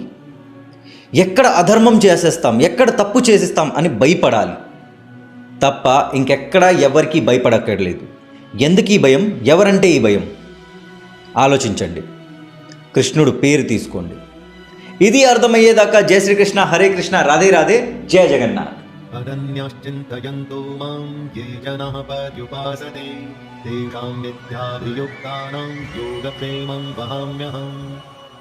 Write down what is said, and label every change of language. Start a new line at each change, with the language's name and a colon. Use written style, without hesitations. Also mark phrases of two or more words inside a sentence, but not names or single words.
Telugu: ఎక్కడ అధర్మం చేసేస్తాం, ఎక్కడ తప్పు చేసేస్తాం అని భయపడాలి తప్ప ఇంకెక్కడ ఎవరికి భయపడక్కర్లేదు. ఎందుకు ఈ భయం? ఎవరంటే ఈ భయం? ఆలోచించండి, కృష్ణుడు పేరు తీసుకోండి. ఇది అర్థమయ్యేదాకా జయ శ్రీకృష్ణ, హరే కృష్ణ, రాధే రాధే, జయ జగన్నాథ్.
Sanskrit: अनन्यश्चिन्तयन्तो मां ये जनाः पर्युपासते तेषां विद्याभियुक्तानां योगक्षेमं वहाम्यहम्.